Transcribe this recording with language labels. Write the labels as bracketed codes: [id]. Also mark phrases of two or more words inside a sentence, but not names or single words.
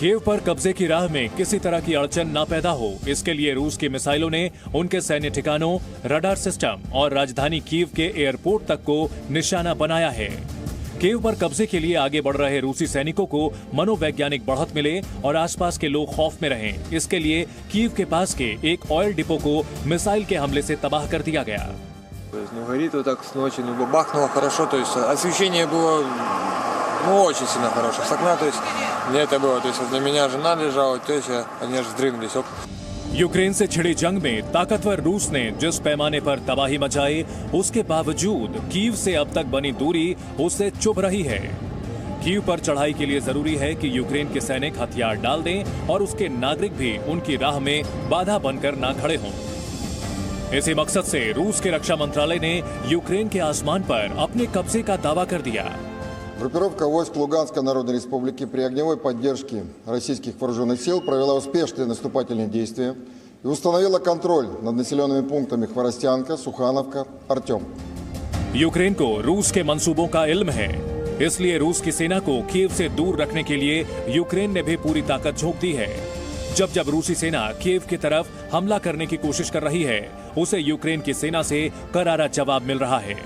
[hi] कीव पर कब्जे की राह में किसी तरह की अड़चन न पैदा हो, इसके लिए रूस की मिसाइलों ने उनके सैन्य ठिकानों, [en] radar system [hi] और राजधानी कीव के एयरपोर्ट तक को निशाना बनाया है। कीव पर कब्जे के लिए आगे बढ़ रहे रूसी सैनिकों को मनोवैज्ञानिक बढ़त मिले और आसपास के लोग खौफ में रहें, इसके लिए कीव के पास के एक [en] oil depot [hi] को मिसाइल के हमले से तबाह कर दिया गया। [ru] Горит вот так с ночи, бахнуло хорошо, то есть освещение было, очень сильно хорошее, с окна, то есть не это было, то есть возле меня жена лежала, теща, они аж вздремнулись. [hi] यूक्रेन से छिड़ी जंग में ताकतवर रूस ने जिस पैमाने पर तबाही मचाई, उसके बावजूद कीव से अब तक बनी दूरी उससे चुभ रही है। कीव पर चढ़ाई के लिए जरूरी है कि यूक्रेन के सैनिक हथियार डाल दें और उसके नागरिक भी उनकी राह में बाधा बनकर ना खड़े हों। इसी मकसद से रूस के रक्षा मंत्रालय ने यूक्रेन के आसमान पर अपने कब्जे का दावा कर दिया। [ru] Группировка войск Луганской Народной Республики при огневой поддержке российских вооруженных сил провела успешные наступательные действия и установила контроль над населенными пунктами Хворостянка, Сухановка, Артем. [hi] यूक्रेन को रूस के मंसूबों का इल्म है, इसलिए रूस की सेना को कीव से दूर रखने के लिए यूक्रेन ने भी पूरी ताकत झोंक दी है। जब जब रूसी सेना कीव की तरफ हमला करने की कोशिश कर रही है, उसे यूक्रेन की सेना से करारा जवाब मिल रहा है।